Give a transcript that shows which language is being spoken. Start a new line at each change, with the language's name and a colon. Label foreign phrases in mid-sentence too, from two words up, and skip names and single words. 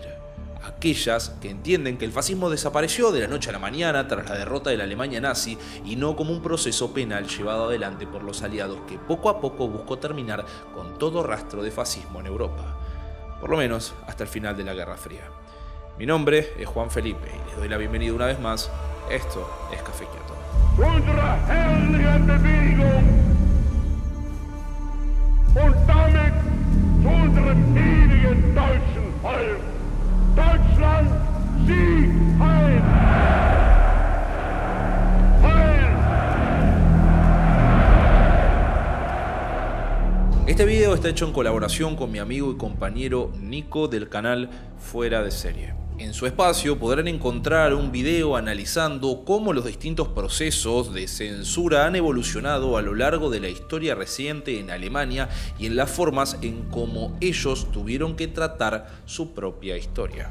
Spanish: Aquellas que entienden que el fascismo desapareció de la noche a la mañana tras la derrota de la Alemania nazi y no como un proceso penal llevado adelante por los aliados que poco a poco buscó terminar con todo rastro de fascismo en Europa, por lo menos hasta el final de la Guerra Fría. Mi nombre es Juan Felipe y les doy la bienvenida una vez más. Esto es Café Kioto.
German: Unsere herrliche Bewegung und damit zu unserem ewigen deutschen Volk. Deutschland, Sieg, Heil! Heil!
Spanish: Este video está hecho en colaboración con mi amigo y compañero Nico del canal Fuera de Serie. En su espacio podrán encontrar un video analizando cómo los distintos procesos de censura han evolucionado a lo largo de la historia reciente en Alemania y en las formas en cómo ellos tuvieron que tratar su propia historia.